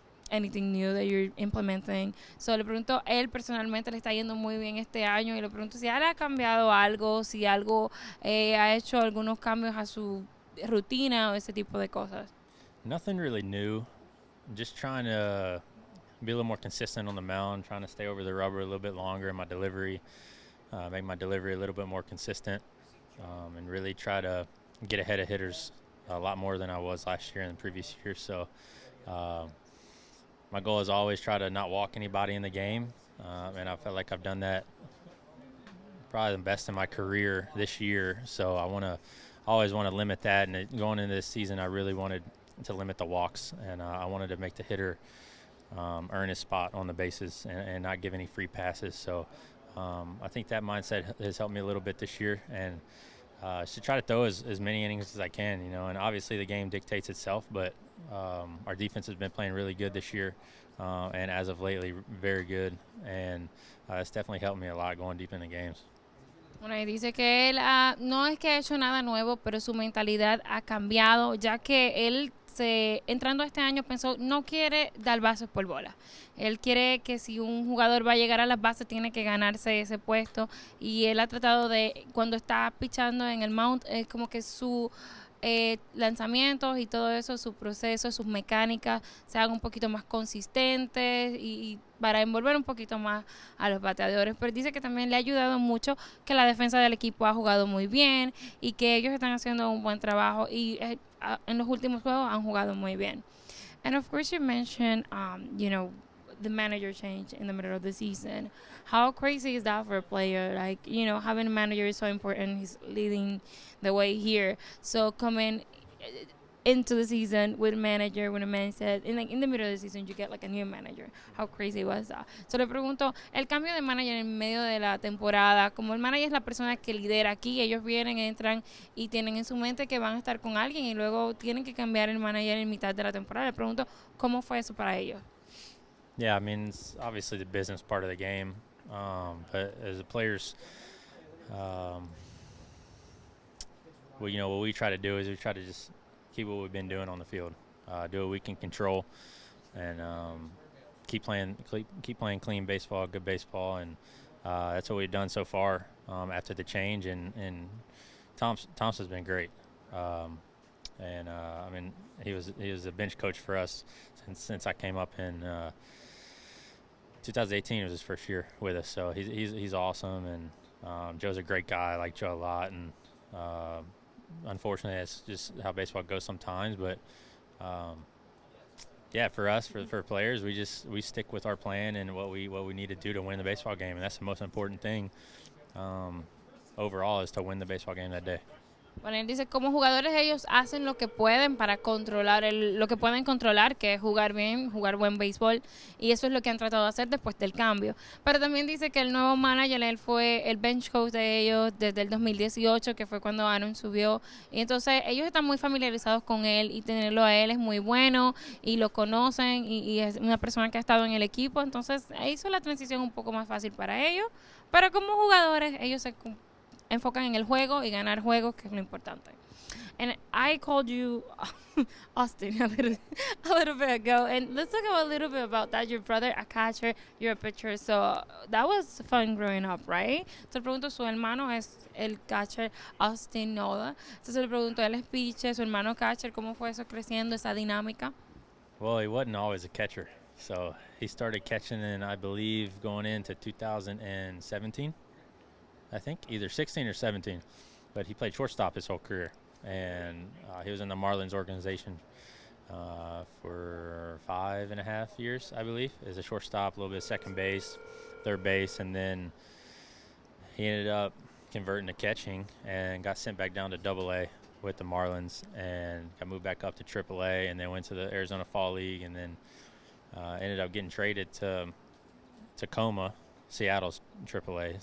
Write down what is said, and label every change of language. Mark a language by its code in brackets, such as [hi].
[en] Anything new that you're implementing. [es] So le pregunto, él personalmente le está yendo muy bien este año y le pregunto si él ha cambiado algo, si algo ha hecho algunos cambios a su rutina o ese tipo de cosas. [en] Nothing really new. Just trying to be a little more consistent on the mound, trying to stay over the rubber a little bit longer in my delivery, make my delivery a little bit more consistent, and really try to get ahead of hitters a lot more than I was last year and the previous year. So my goal is always try to not walk anybody in the game, and I felt like I've done that probably the best in my career this year. So always want to limit that, and going into this season, I really wanted to limit the walks, and I wanted to make the hitter earn his spot on the bases and not give any free passes. So I think that mindset has helped me a little bit this year, and should try to throw as many innings as I can, and obviously the game dictates itself, but our defense has been playing really good this year, and as of lately, very good, and it's definitely helped me a lot going deep in the games. [es] Bueno, y dice que él no es que ha hecho nada nuevo, pero su mentalidad ha cambiado, ya que él entrando este año pensó, no quiere dar bases por bola. Él quiere que si un jugador va a llegar a las bases, tiene que ganarse ese puesto. Y él ha tratado de, cuando está pichando en el mount, es como que su lanzamientos y todo eso, su proceso, sus mecánicas se hagan un poquito más consistentes y para envolver un poquito más a los bateadores. Pero dice que también le ha ayudado mucho que la defensa del equipo ha jugado muy bien y que ellos están haciendo un buen trabajo y en los últimos juegos han jugado muy bien. [en] And of course you mentioned, the manager change in the middle of the season. How crazy is that for a player? Like, having a manager is so important. He's leading the way here. So coming into the season with a manager, when a man said, in the middle of the season, you get like a new manager. How crazy was that? [es] So le pregunto, el cambio de manager en medio de la temporada, como el manager es la persona que lidera aquí, ellos vienen, entran y tienen en su mente que van a estar con alguien y luego tienen que cambiar el manager en mitad de la temporada. Le pregunto, ¿cómo fue eso para ellos? [en] Yeah, I mean, it's obviously the business part of the game, but as the players, what we try to do is we try to just keep what we've been doing on the field, do what we can control, and keep playing clean baseball, good baseball, and that's what we've done so far after the change. And Thompson's been great, and I mean he was a bench coach for us since I came up in 2018 was his first year with us, so he's awesome, and Joe's a great guy. I like Joe a lot, and unfortunately that's just how baseball goes sometimes, but yeah, for us, for players, we stick with our plan and what we need to do to win the baseball game, and that's the most important thing overall, is to win the baseball game that day. [es] Bueno, él dice, como jugadores ellos hacen lo que pueden para controlar lo que pueden controlar, que es jugar bien, jugar buen béisbol, y eso es lo que han tratado de hacer después del cambio. Pero también dice que el nuevo manager, él fue el bench coach de ellos desde el 2018, que fue cuando Aaron subió, y entonces ellos están muy familiarizados con él, y tenerlo a él es muy bueno, y lo conocen, y es una persona que ha estado en el equipo, entonces hizo la transición un poco más fácil para ellos, pero como jugadores ellos se enfocan en el juego y ganar juegos, que es lo importante. [en] And I called you Austin a little bit ago. And let's talk a little bit about that. Your brother, a catcher, you're a pitcher. So that was fun growing up, right? [es] Te pregunto, su hermano es el catcher Austin Nola. Entonces le pregunto, él es pitcher, su hermano catcher, ¿cómo fue eso creciendo, esa dinámica? [en] Well, he wasn't always a catcher. So he started catching in, I believe, going into 2017, I think, either 16 or 17. But he played shortstop his whole career. And he was in the Marlins organization for 5.5 years, I believe, as a shortstop, a little bit of second base, third base, and then he ended up converting to catching and got sent back down to Double-A with the Marlins and got moved back up to Triple-A, and then went to the Arizona Fall League, and then ended up getting traded to Tacoma, Seattle's Triple-A.